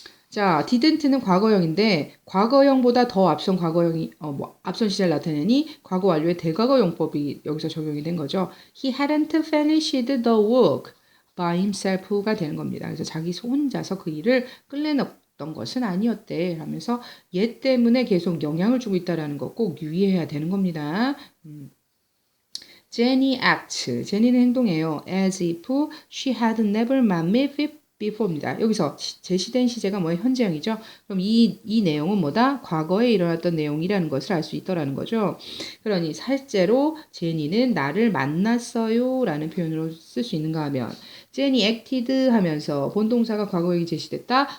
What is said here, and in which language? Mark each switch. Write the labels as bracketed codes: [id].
[ko] 자, didn't는 과거형인데 과거형보다 더 앞선 과거형이 앞선 시제를 나타내니 과거 완료의 대과거 용법이 여기서 적용이 된 거죠. [en] He hadn't finished the work by himself가 [ko] 되는 겁니다. 그래서 자기 혼자서 그 일을 끝내놨던 것은 아니었대. 라면서 얘 때문에 계속 영향을 주고 있다는 거 꼭 유의해야 되는 겁니다. [en] Jenny acts. [ko] 제니는 행동해요. [en] As if she had never met me before입니다. [ko] 여기서 제시된 시제가 현재형이죠. 그럼 이 내용은 과거에 일어났던 내용이라는 것을 알 수 있더라는 거죠. 그러니 실제로 제니는 나를 만났어요 라는 표현으로 쓸 수 있는가 하면 제니 acted 하면서 본동사가 과거형이 제시됐다.